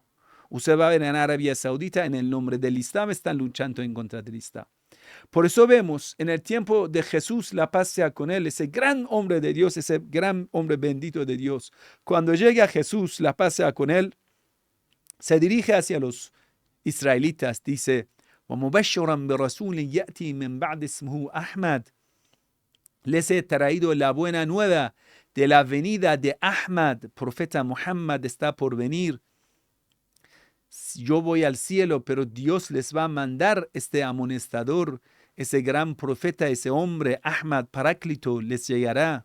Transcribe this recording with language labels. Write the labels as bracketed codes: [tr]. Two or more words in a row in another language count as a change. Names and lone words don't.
[es] Usted va a ver en Arabia Saudita, en el nombre del Islam, están luchando en contra del Islam. Por eso vemos en el tiempo de Jesús, la paz sea con él, ese gran hombre de Dios, ese gran hombre bendito de Dios. Cuando llega Jesús, la paz sea con él, se dirige hacia los israelitas, dice, [ar] وَمُبَشِّرًا بِرَسُولٍ يَأْتِي مِنْ بَعْدِ اسْمُهُ أَحْمَدٍ. [es] Les he traído la buena nueva de la venida de Ahmad, profeta Muhammad está por venir. Yo voy al cielo, pero Dios les va a mandar este amonestador, ese gran profeta, ese hombre, Ahmad, Paráclito, les llegará.